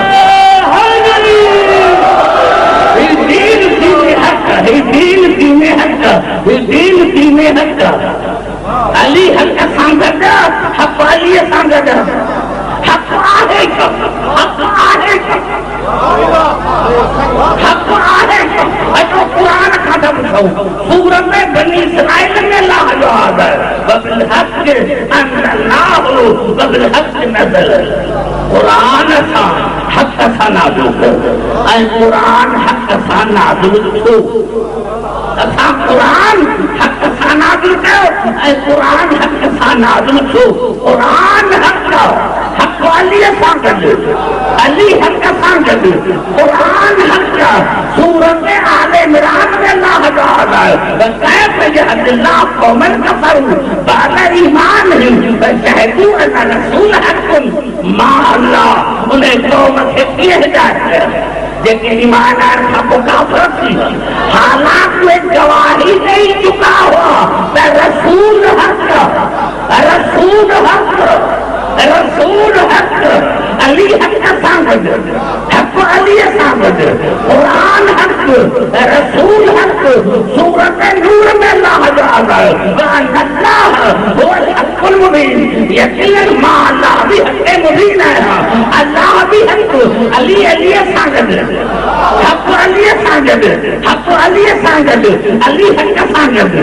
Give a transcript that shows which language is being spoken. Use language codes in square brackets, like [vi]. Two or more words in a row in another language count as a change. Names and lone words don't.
[sd] दीन दीन हक़ दीन दीन हक़ दीन दीन हक़ अली हक़ सां गॾु हक़ अलीअ सां गॾु हक़ आहे हक़ आहे हक़ आहे अचो क़ुरान खां था पुछूं सूरत में बनी इस्राइल में अल्लाह जो आदर [ar] وبالحق أنزلناه وبالحق نزل [sd] क़ुरान सां हक़ सा नाज़िल कयो ऐं क़ुरान हक़ सां नाज़िल थियो। असां क़ुरान हक़ सां नाज़िल कयो ऐं क़ुरान हक़ सां नाज़िल थियो। क़ुरान हक़ हक़ अलीअ सां गॾु, अली हक़ सां गॾु क़ुरान हक़। सूरत आले इमरान में अल्लाह ताला [ar] كيف يهدي الله قوما كفروا بعد إيمانهم وشهدوا أن الرسول حق ما الله. [sd] उन क़ौम खे कीअं हिदायत कयो जेके ईमान आने खां पोइ काफ़िर थी, हालांकि वे गवाही ॾेई चुका हुआ त रसूल हक़, रसूल हक़, रसूल हक़, अली हक़ सां गॾु, हक़ अलीअ सां गॾु, क़ुरान हक़, रसूल हक़। सूरत नूर में अल्लाह ताला [ar] الله هو الحق المبين, [sd] यकीनन मां अल्लाह भी हक़ मुबीन है। अल्लाह भी हक़, अली अलीअ सां गॾु, हक़ अलीअ सां गॾु, हक़ अलीअ सां गॾु, अली हक़ सां गॾु।